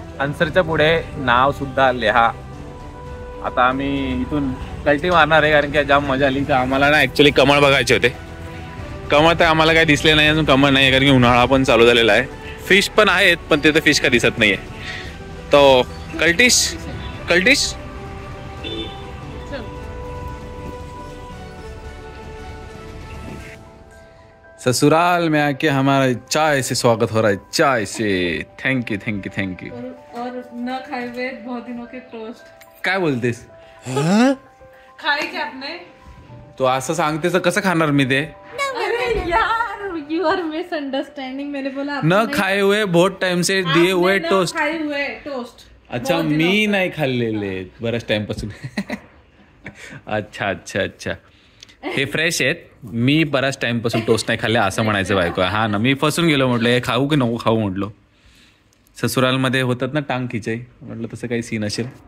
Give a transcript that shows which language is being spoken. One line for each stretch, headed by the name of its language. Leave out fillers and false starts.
Marathi: आन्सरच्या पुढे नाव सुद्धा लिहा. आता आम्ही इथून कल्टी मारणार आहे, कारण की जाम मजा आली. तर आम्हाला ना ऍक्च्युली कमळ बघायचे होते. कमळ तर आम्हाला काही दिसले नाही अजून. कमळ नाही, कारण की उन्हाळा पण चालू झालेला आहे. फिश पण आहेत, पण तिथे फिश का दिसत नाहीये.
Hindi: तो कल्टिश ससुराल में आके हमारा चाय से स्वागत हो रहा है. चाय से
English: Thank you.
Hindi: और न खाए हुए बहुत दिनों के टोस्ट.
Marathi: काय बोलतेस?
Hindi: खाए क्या आपने?
Marathi: तो असं सांगते तर कसं खाणार मी ते?
Hindi: अरे यार,
English: You are misunderstanding.
Hindi: मैंने बोला न खाए हुए बहुत टाइम से दिए हुए टोस्ट. खाए हुए टोस्ट.
Marathi: अच्छा, मी नाही खाल्लेले बऱ्याच टाइम पासून. अच्छा, हे फ्रेश आहेत. मी बऱ्याच टाइम पासून टोस्ट नाही खाल्ले असं म्हणायचं बायको. हा ना, मी फसून गेलो. म्हटलं हे खाऊ की नको खाऊ म्हटलो. ससुरालमध्ये होतात ना टांग खिचाई, म्हटलं तसं काही सीन असेल.